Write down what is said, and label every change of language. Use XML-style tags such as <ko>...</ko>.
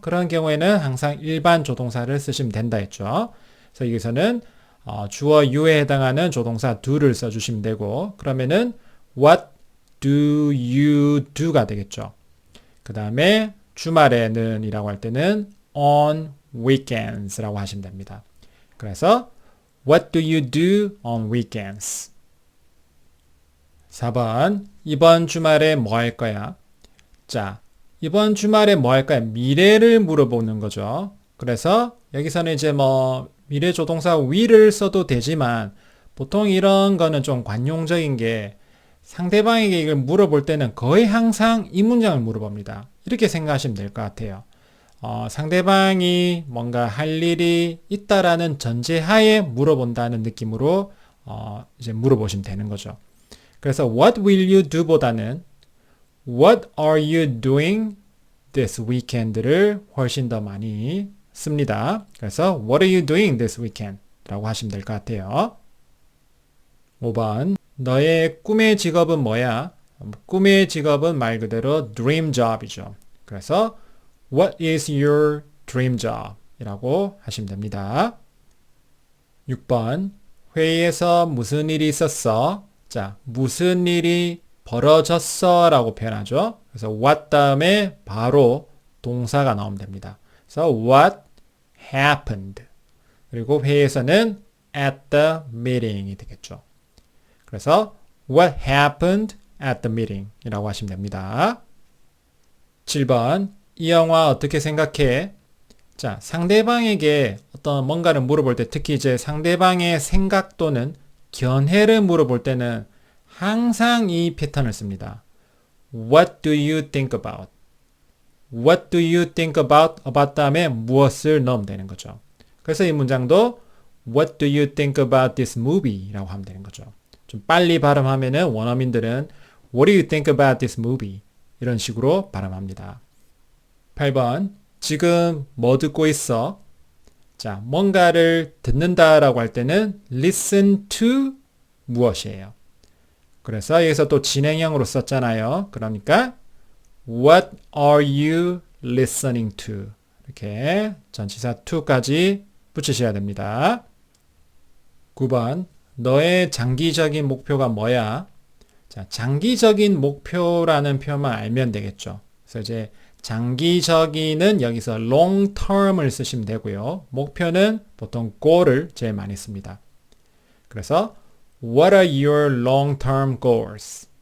<ko>그런 경우에는 항상 일반 조동사를 쓰시면 된다 했죠. 그래서 여기서는 주어 you에 해당하는 조동사 do를 써주시면 되고 그러면은</ko> <en>what do you do</en> <ko>가 되겠죠. 그 다음에 주말에는 이라고 할 때는</ko> <en>on weekends</en> <ko>라고 하시면 됩니다. 그래서</ko> <en>what do you do on weekends?</en> <ko>4번 이번 주말에 뭐 할 거야? 자, 이번 주말에 뭐 할 거야? 미래를 물어보는 거죠. 그래서 여기서는 이제 뭐 미래 조동사 will을 써도 되지만 보통 이런 거는 좀 관용적인 게 상대방에게 이걸 물어볼 때는 거의 항상 이 문장을 물어봅니다. 이렇게 생각하시면 될 것 같아요. 상대방이 뭔가 할 일이 있다라는 전제하에 물어본다는 느낌으로 이제 물어보시면 되는 거죠. 그래서</ko> <en>what will you do</en> <ko>보다는</ko> <en>what are you doing this weekend</en> <ko>를 훨씬 더 많이 씁니다. 그래서</ko> <en>what are you doing this weekend?</en> <ko>라고 하시면 될 것 같아요. 5번 너의 꿈의 직업은 뭐야? 꿈의 직업은 말 그대로 dream job이죠. 그래서</ko> <en>what is your dream job?</en> <ko>이라고 하시면 됩니다. 6번 회의에서 무슨 일이 있었어? 자, 무슨 일이 벌어졌어? 라고 표현하죠. 그래서 what 다음에 바로 동사가 나오면 됩니다. 그래서</ko> <en>what happened.</en> <ko>그리고 회의에서는 at the meeting이 되겠죠. 그래서</ko> <en>what happened at the meeting</en> <ko>이라고 하시면 됩니다. 7번 이 영화 어떻게 생각해? 자, 상대방에게 어떤 뭔가를 물어볼 때 특히 이제 상대방의 생각 또는 견해를 물어볼 때는 항상 이 패턴을 씁니다.</ko> <en>What do you think about? What do you think about</en> <ko>다음에 무엇을 넣으면 되는 거죠. 그래서 이 문장도</ko> <en>What do you think about this movie?</en> <ko>라고 하면 되는 거죠. 좀 빨리 발음하면은 원어민들은</ko> <en>What do you think about this movie?</en> <ko>이런 식으로 발음합니다. 8번 지금 뭐 듣고 있어? 자, 뭔가를 듣는다라고 할 때는 listen to 무엇이에요? 그래서 여기서 또 진행형으로 썼잖아요. 그러니까</ko> <en>What are you listening to?</en> <ko>이렇게 전치사 to까지 붙이셔야 됩니다. 9번 너의 장기적인 목표가 뭐야? 자, 장기적인 목표라는 표현만 알면 되겠죠. 그래서 이제 장기적인은 여기서 long term을 쓰시면 되고요. 목표는 보통 goal을 제일 많이 씁니다. 그래서</ko> <en>What are your long-term goals?</en>